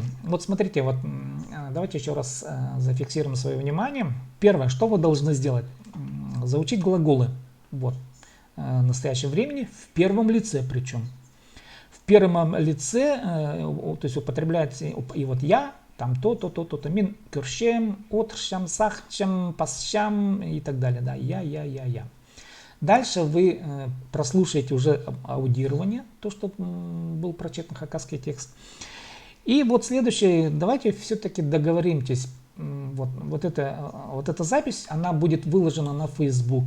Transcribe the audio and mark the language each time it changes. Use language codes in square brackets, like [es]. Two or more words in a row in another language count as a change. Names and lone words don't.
[ru] Вот смотрите, вот давайте еще раз зафиксируем свое внимание. Первое, что вы должны сделать? Заучить глаголы. Вот. Настоящего времени в первом лице причем. В первом лице, то есть употребляется и вот я, там то, [kjh] мин, кюрщем, отрщам, сахчем, пасщам и так далее. [ru] Да, я. Дальше вы прослушаете уже аудирование, то, что был прочитан хакасский текст. И вот следующее, давайте все-таки договоримся. Вот эта запись, она будет выложена на Facebook.